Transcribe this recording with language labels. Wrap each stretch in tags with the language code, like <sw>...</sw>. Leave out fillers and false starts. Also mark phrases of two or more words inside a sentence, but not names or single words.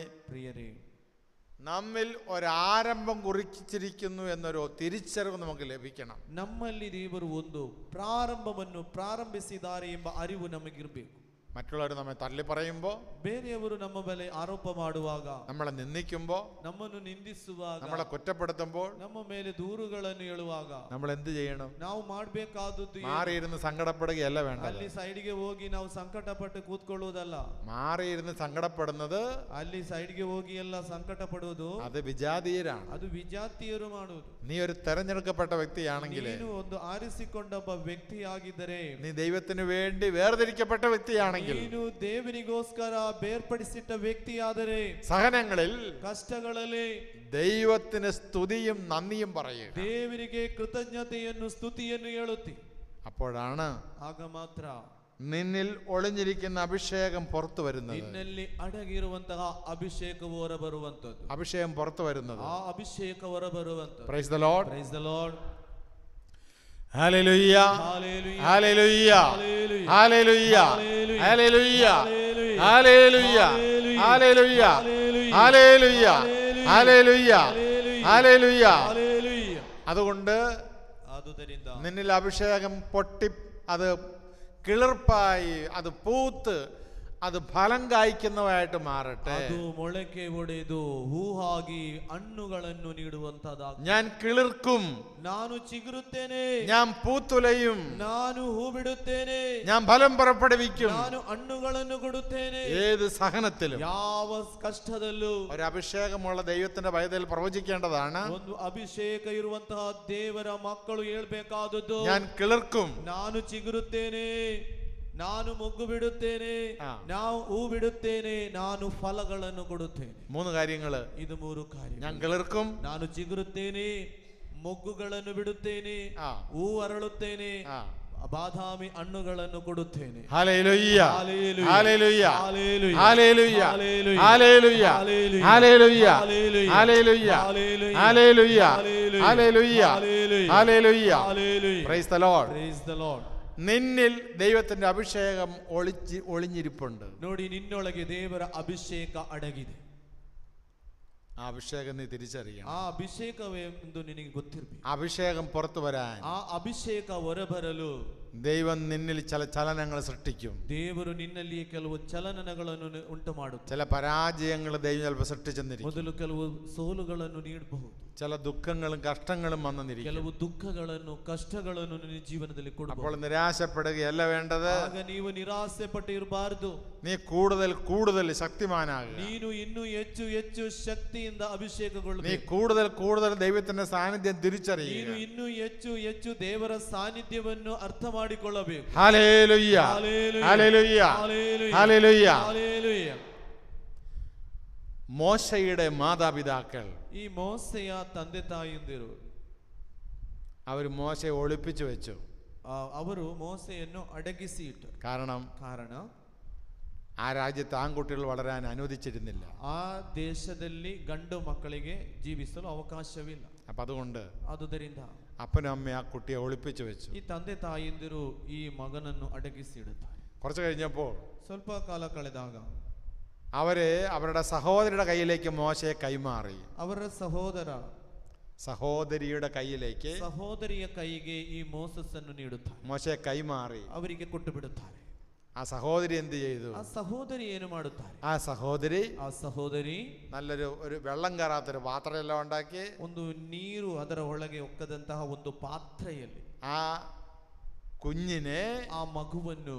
<ml>പ്രിയരേ, നമ്മിൽ ഒരാരംഭം കുറിച്ചിരിക്കുന്നു എന്നൊരു തിരിച്ചറിവ് നമുക്ക് ലഭിക്കണം.</ml> <kn>ನಮ್ಮಲ್ಲಿ ದೇವರು ಒಂದು ಪ್ರಾರಂಭವನ್ನು ಪ್ರಾರಂಭಿಸಿದ್ದಾರೆ ಎಂಬ ಅರಿವು ನಮಗಿರಬೇಕು.</kn> <ml>മറ്റുള്ളവർ നമ്മെ തള്ളി പറയുമ്പോൾ,</ml> <kn>ಬೇರೆಯವರು ನಮ್ಮ ಮೇಲೆ ಆರೋಪ ಮಾಡುವಾಗ,</kn> <ml>നമ്മളെ നിന്ദിക്കുമ്പോൾ,</ml> <kn>ನಮ್ಮನ್ನು ನಿಂದಿಸುವಾಗ,</kn> <ml>നമ്മളെ കുറ്റപ്പെടുത്തുമ്പോൾ</ml> <kn>ನಮ್ಮ ಮೇಲೆ ದೂರುಗಳನ್ನು ಹೇಳುವಾಗ</kn> <ml>നമ്മൾ എന്ത് ചെയ്യണം?</ml> <kn>ನಾವು ಮಾಡಬೇಕಾದದ್ದು</kn> <ml>മാറിയിരുന്ന് സങ്കടപ്പെടുകയല്ല വേണ്ടത്.</ml> <kn>ಅಲ್ಲಿ ಸೈಡ್ಗೆ ಹೋಗಿ ನಾವು ಸಂಕಟಪಟ್ಟು ಕೂತ್ಕೊಳ್ಳುವುದಲ್ಲ.</kn> <ml>മാറിയിരുന്ന് സങ്കടപ്പെടുന്നത്</ml> <kn>ಅಲ್ಲಿ ಸೈಡ್ಗೆ ಹೋಗಿ ಎಲ್ಲ ಸಂಕಟ ಪಡುವುದು</kn> <ml>അത് വിജാതീയരാണ്.</ml> <kn>ಅದು ವಿಜಾತಿಯರು ಮಾಡುವುದು.</kn> <ml>നീ ഒരു തെരഞ്ഞെടുക്കപ്പെട്ട വ്യക്തിയാണെങ്കിൽ,</ml> <kn>ನೀನು ಒಂದು ಆರಿಸಿಕೊಂಡ ಒಬ್ಬ ವ್ಯಕ್ತಿಯಾಗಿದ್ದರೆ,</kn> <ml>നീ ദൈവത്തിന് വേണ്ടി വേർതിരിക്കപ്പെട്ട വ്യക്തിയാണെങ്കിൽ,</ml> <kn>ನೀನು ದೇವರಿಗೋಸ್ಕರ ಬೇರ್ಪಡಿಸಿಟ್ಟ ವ್ಯಕ್ತಿಯಾದರೆ,</kn> <ml>സഹനങ്ങളിൽ</ml> <kn>ಕಷ್ಟಗಳಲ್ಲಿ</kn> <ml>ദൈവത്തിന് സ്തുതിയും നന്ദിയും പറയുക.</ml> <kn>ದೇವರಿಗೆ ಕೃತಜ್ಞತೆಯನ್ನು ಸ್ತುತಿಯನ್ನು ಹೇಳುತ್ತಿ.</kn> <ml>അപ്പോഴാണ്</ml> <kn>ಆಗ ಮಾತ್ರ</kn> <ml>നിന്നിൽ ഒളിഞ്ഞിരിക്കുന്ന അഭിഷേകം പുറത്തു വരുന്നത്.</ml> <kn>ನಿನ್ನಲ್ಲಿ ಅಡಗಿರುವಂತಹ ಅಭಿಷೇಕವು ಹೊರಬರುವಂತದ್ದು.</kn> <ml>അഭിഷേകം പുറത്തു വരുന്നത്.</ml> <kn>ಆ ಅಭಿಷೇಕ ಹೊರಬರುವಂತದ್ದು.</kn> <en>Praise the Lord. Praise the Lord. Hallelujah. Hallelujah. Hallelujah. Hallelujah. Hallelujah. Hallelujah. Hallelujah. Hallelujah. Hallelujah. Hallelujah. Hallelujah. Hallelujah. Hallelujah.</en> <ml>അതുകൊണ്ട്</ml> <kn>ಆದುದರಿಂದ</kn> <ml>നിന്നിൽ അഭിഷേകം പൊട്ടി അത് കിളിർപ്പായി അത് പൂത്ത് അത് ഫലം കായ്ക്കുന്നതായിട്ട് മാറട്ടെ.</ml> <kn>ಅದು ಮೊಳಕೆ ಒಡೆದು ಹೂವಾಗಿ ಹಣ್ಣುಗಳನ್ನು ನೀಡುವಂತದಾಗಲಿ.</kn> <ml>ഞാൻ കിളിർക്കും,</ml> <kn>ನಾನು ಚಿಗುರುತ್ತೇನೆ,</kn> <ml>ഞാൻ പൂത്തുലയും,</ml> <kn>ನಾನು ಹೂ ಬಿಡುತ್ತೇನೆ,</kn> <ml>ഞാൻ ഫലം പുറപ്പെടുവിക്കും.</ml> <kn>ನಾನು ಹಣ್ಣುಗಳನ್ನು ಕೊಡುತ್ತೇನೆ.</kn> <ml>ഏത് സഹനത്തിലും</ml> <kn>ಯಾವ ಕಷ್ಟದಲ್ಲೂ</kn> <ml>ഒരു അഭിഷേകമുള്ള ദൈവത്തിന്റെ പൈതൽ പ്രവചിക്കേണ്ടതാണ്.</ml> <kn>ಒಂದು ಅಭಿಷೇಕ ಇರುವಂತಹ ದೇವರ ಮಕ್ಕಳು ಹೇಳ್ಬೇಕಾದದ್ದು,</kn> <ml>ഞാൻ കിളിർക്കും,</ml> <kn>ನಾನು ಚಿಗುರುತ್ತೇನೆ, ನಾನು ಮೊಗ್ಗು ಬಿಡುತ್ತೇನೆ, ಆ. ನಾವು ಹೂ ಬಿಡುತ್ತೇನೆ, ನಾನು ಫಲಗಳನ್ನು ಕೊಡುತ್ತೇನೆ.</kn> <ml>3 കാര്യങ്ങള്.</ml> <kn>ಇದು 3 ಕಾರ್ಯ.</kn> <ml>ഞാൻ കിളിർക്കും,</ml> <kn>ನಾನು ಚಿಗುರುತ್ತೇನೆ, ಮೊಗ್ಗುಗಳನ್ನು ಬಿಡುತ್ತೇನೆ, ಆ. ಹೂ ಅರಳುತ್ತೇನೆ, ആ. ಬಾದಾಮಿ ಹಣ್ಣುಗಳನ್ನು ಕೊಡುತ್ತೇನೆ.</kn> <en>ഹല്ലേലൂയ, ഹല്ലേലൂയ, ഹല്ലേലൂയ, ഹല്ലേലൂയ, ഹല്ലേലൂയ, ഹല്ലേലൂയ, ഹല്ലേലൂയ, ഹല്ലേലൂയ, ഹല്ലേലൂയ, ഹല്ലേലൂയ, ഹല്ലേലൂയ, ഹല്ലേലൂയ, ഹല്ലേലൂയ, ഹല്ലേലൂയ, ഹല്ലേലൂയ, ഹല്ലേലൂയ, ഹല്ലേലൂയ. ഹല്ലേലൂയ. Praise the Lord. Praise the Lord.</en> <ml>നിന്നിൽ ദൈവത്തിന്റെ അഭിഷേകം ഒളിഞ്ഞിരിപ്പുണ്ട്.</ml> <kn>ನೋಡಿ, ನಿನ್ನೊಳಗೆ ದೇವರ ಅಭಿಷೇಕ ಅಡಗಿದೆ.</kn> <ml>ആ അഭിഷേകം നീ തിരിച്ചറിയണം.</ml> <kn>ಆ ಅಭಿಷೇಕವೆಂದು ನಿನಗೆ ಗೊತ್ತಿರಬೇಕು.</kn> <ml>അഭിഷേകം പുറത്തു വരാൻ</ml> <kn>ಆ ಅಭಿಷೇಕ ಹೊರಬರಲು</kn> <ml>ദൈവം നിന്നിൽ ചില ചലനങ്ങൾ സൃഷ്ടിക്കും.</ml> <kn>ದೇವರು ನಿನ್ನಲ್ಲಿ ಕೆಲವು ಚಲನಗಳನ್ನು ಉಂಟು ಮಾಡುತ್ತಾರೆ.</kn> <ml>ചില പരാജയങ്ങൾ ദൈവം ചിലപ്പോൾ സൃഷ്ടിച്ചെന്നിരിക്കും.</ml> <kn>ಮೊದಲು ಕೆಲವು ಸೋಲುಗಳನ್ನು ನೀಡಬಹುದು.</kn> <ml>ചില ദുഃഖങ്ങളും കഷ്ടങ്ങളും വന്നെന്നിരിക്കും.</ml> <kn>ಕೆಲವು ದುಃಖಗಳನ್ನು ಕಷ್ಟಗಳನ್ನು ನಿನ್ನ ಜೀವನದಲ್ಲಿ</kn> <ml>അപ്പോൾ</ml> <kn>ಕೊಡಬಹುದು.</kn> <ml>നിരാശപ്പെടുകയല്ല വേണ്ടത്.</ml> <kn>ಆಗ ನೀವು ನಿರಾಸೆ ಪಟ್ಟು ಇರಬಾರದು.</kn> <ml>നീ കൂടുതൽ കൂടുതൽ ശക്തിമാനാകുക.</ml> <kn>ನೀನು ಇನ್ನೂ ಹೆಚ್ಚು ಹೆಚ್ಚು ಶಕ್ತಿಯಿಂದ</kn> <ml>നീ</ml> <kn>ಅಭಿಷೇಕಗೊಳ್ಳಬೇಕು.</kn> <ml>കൂടുതൽ കൂടുതൽ ദൈവത്തിന്റെ സാന്നിധ്യം</ml> <kn>ನೀನು</kn> <ml>തിരിച്ചറിയുക.</ml> <kn>ಇನ್ನೂ ಹೆಚ್ಚು ಹೆಚ್ಚು ದೇವರ ಸಾನ್ನಿಧ್ಯವನ್ನು ಅರ್ಥ ಮಾಡಿಕೊಳ್ಳಬೇಕು.</kn> <en>ഹല്ലേലൂയ, ഹല്ലേലൂയ, ഹല്ലേലൂയ, ഹല്ലേലൂയ, ഹല്ലേലൂയ. ഹല്ലേലൂയ.</en> <ml>മോശയുടെ മാതാപിതാക്കൾ</ml> <kn>ಈ ಮೋಸೆಯ ತಂದೆ ತಾಯಿಯಂದಿರು</kn> <ml>അവർ മോശയെ ഒളിപ്പിച്ചു വെച്ചു.</ml> <kn>ಅವರು ಮೋಸೆಯನ್ನು ಅಡಗಿಸಿ ಇಟ್ಟರು.</kn> <ml>കാരണം</ml> <kn>ಕಾರಣ</kn> <ml>ആ രാജ്യത്ത് ആൺകുട്ടികൾ വളരാൻ അനുവദിച്ചിരുന്നില്ല.</ml> <kn>ಆ ದೇಶದಲ್ಲಿ ಗಂಡು ಮಕ್ಕಳಿಗೆ ಜೀವಿಸಲು ಅವಕಾಶವಿಲ್ಲ.</kn> <ml>അപ്പം അതുകൊണ്ട്</ml> <kn>ಆದುದರಿಂದ</kn> <ml>അപ്പനും അമ്മയും ആ കുട്ടിയെ ഒളിപ്പിച്ചു വെച്ചു.</ml> <kn>ಈ ತಂದೆ ತಾಯಿಯಂದಿರು ಈ ಮಗನನ್ನು ಅಡಗಿಸಿಡುತ್ತಾರೆ.</kn> <ml>കുറച്ച് കഴിഞ്ഞപ്പോൾ</ml> <kn>ಸ್ವಲ್ಪ ಕಾಲ ಕಳೆದಾಗ</kn> <ml>അവര് അവരുടെ സഹോദരിയുടെ കയ്യിലേക്ക് മോശയെ കൈമാറി.</ml> <kn>ಅವರ</kn> <ml>സഹോദരിയുടെ കയ്യിലേക്ക്</ml> <kn>ಸಹೋದರಿಯ ಕೈಗೆ ಈ ಮೋಸಸ್ಸನ್ನು ನೀಡುತ್ತಾರೆ.</kn> <ml>മോശയെ കൈമാറി</ml> <kn>ಅವರಿಗೆ ಕೊಟ್ಟು ಬಿಡುತ್ತಾರೆ.</kn> <ml>ആ സഹോദരി എന്ത് ചെയ്തു?</ml> <kn>ಆ ಸಹೋದರಿ ಏನು ಮಾಡುತ್ತಾರೆ?</kn> <ml>ആ സഹോദരി ഒരു വെള്ളം കയറാത്തൊരു പാത്രമെല്ലാം ഉണ്ടാക്കി</ml> <kn>ಒಂದು ನೀರು ಅದರ ಒಳಗೆ ಒಕ್ಕದಂತಹ ಒಂದು ಪಾತ್ರೆಯಲ್ಲಿ</kn> <ml>ആ കുഞ്ഞിനെ</ml> <kn>ಆ ಮಗುವನ್ನು</kn>